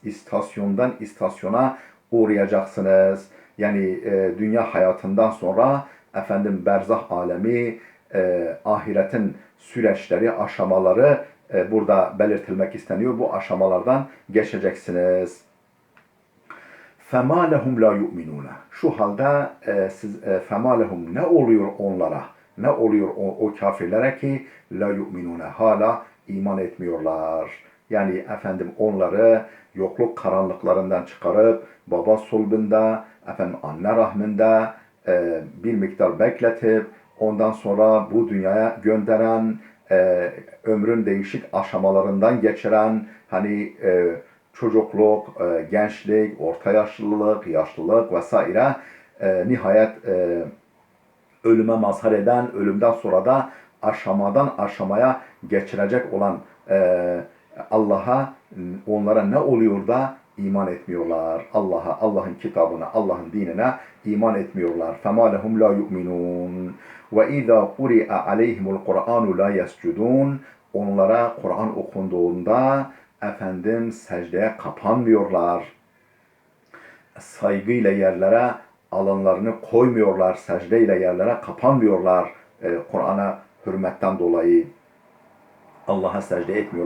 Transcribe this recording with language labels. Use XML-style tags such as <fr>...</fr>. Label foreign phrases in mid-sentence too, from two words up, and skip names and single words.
<tr>İstasyondan istasyona uğrayacaksınız. Yani dünya hayatından sonra berzah alemi, ahiretin süreçleri, aşamaları burada belirtilmek isteniyor. Bu aşamalardan geçeceksiniz.</tr> <ar>فَمَا لَهُمْ لَا يُؤْمِنُونَ</ar> <tr>Şu halde</tr> <ar>فَمَا لَهُمْ</ar> <tr>ne oluyor onlara? Ne oluyor o kafirlere ki</tr> <ar>لَا يُؤْمِنُونَ</ar> <tr>hala iman etmiyorlar. Yani onları yokluk karanlıklarından çıkarıp baba sulbunda, anne rahminde bir miktar bekletip ondan sonra bu dünyaya gönderen, ömrün değişik aşamalarından geçiren çocukluk, gençlik, orta yaşlılık, yaşlılık vesaire nihayet ölüme mazhar eden, ölümden sonra da aşamadan aşamaya geçirecek olan Allah'a onlara ne oluyor da iman etmiyorlar. Allah'a, Allah'ın kitabına, Allah'ın dinine iman etmiyorlar.</tr> <ar>فَمَا لَهُمْ لَا يُؤْمِنُونَ وَاِذَا قُرِئَ عَلَيْهِمُ الْقُرْآنُ لَا يَسْجُدُونَ</ar> <tr>Onlara Kur'an okunduğunda secdeye kapanmıyorlar. Saygıyla yerlere alınlarını koymuyorlar. Secdeyle yerlere kapanmıyorlar. Kur'an'a hürmetten dolayı Allah'a secde etmiyorlar.</tr>